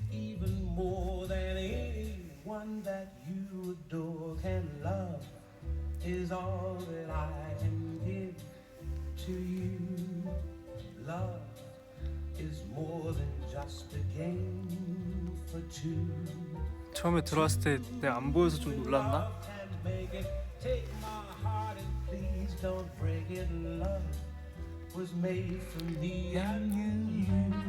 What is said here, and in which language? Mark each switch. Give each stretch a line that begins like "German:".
English: Even more than anyone that you adore can love is all that I can give to you. Love is more than just a game for two.
Korean: 처음에 들어왔을 때 내가 안 보여서 좀 놀랐나?
English: Love can make it. Take my heart and please don't break it. Love was made for me and you.